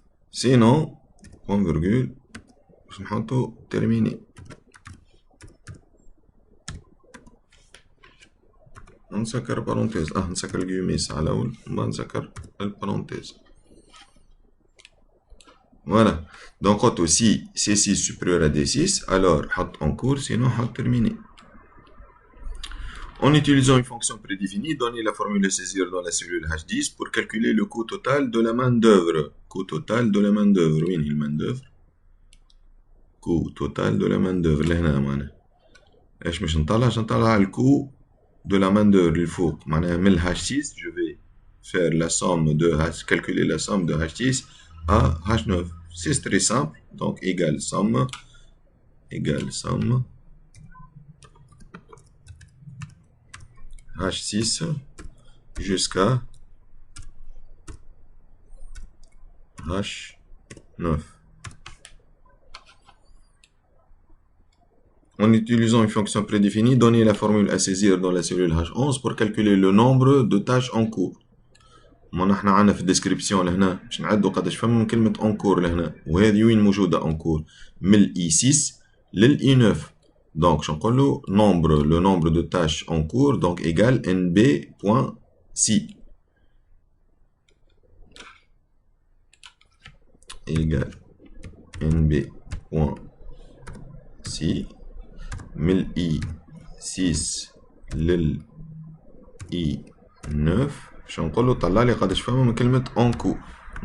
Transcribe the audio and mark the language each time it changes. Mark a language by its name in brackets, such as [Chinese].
[French] Sinon, point virgule, terminé. [Arabic] نسكر [French] parenthèse. [Arabic] نسكر الجيوميس على الأول وما نسكر البارونتيز. [French] Voilà. Donc, si C6 supérieur à D6, alors, en cours, sinon, terminé. En utilisant une fonction prédéfinie, donnez la formule à saisir dans la cellule H10 pour calculer le coût total de la main-d'œuvre. Coût total de la main-d'œuvre. Oui, la main-d'œuvre. Coût total de la main-d'œuvre. [Arabic] لهنا معناها. ايش باش نطلع [French] le coût de la main-d'œuvre [Arabic] الفوق. معناها من [French] H6, je vais faire la somme de H, calculer la somme de H6 à H9. C'est très simple. Donc, égale somme H6 jusqu'à H9. En utilisant une fonction prédéfinie, donnez la formule à saisir dans la cellule H11 pour calculer le nombre de tâches en cours. [Arabic] نحن عندنا في الديسكريبسيون لهنا باش نعدوا قداش فما من كلمة [French] en cours [Arabic] لهنا، وهذه وين موجودة en cours؟ من ال I6 لل I9. Donc شنو نقولوا [French] le nombre de tâches en cours donc égale nb.si [Arabic] égale nb.si من I6 لل I9 باش نقول له طلع لي قداش فما من كلمة en cours.